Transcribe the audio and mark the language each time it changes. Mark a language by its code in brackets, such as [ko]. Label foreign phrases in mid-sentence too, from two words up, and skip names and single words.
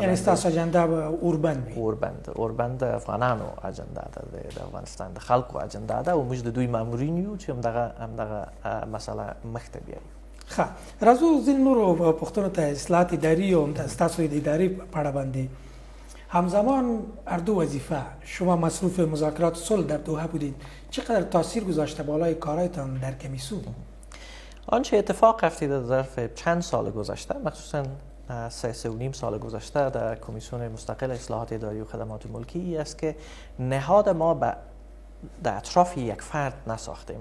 [ps] یعنې ستاسو اجنډا به اوربند وي؟ اوربند د افغانانو اجنډا ده، د افغانستان د خلکو اجنډا ده او موږ د دوی مامورین یو چې همدغه مسله مخته بیایي. ښه، راځو ځینې نورو پوښتنو ته. اصلاحات اداري او ستاسو د ادارې په اړه باندې [fa] همزمان هر دو وظیفه شما مصروف مذاکرات صلح در دوحه بودید، چقدر تاثیر گذاشته بالای کارهایتان در کمیسیون؟ آنچه اتفاق افتاده در ظرف چند سال گذشته، مخصوصا 3.5 سال گذشته در کمیسیون مستقل اصلاحات اداری و خدمات ملکی است که نهاد ما در اطراف یک فرد نساختیم.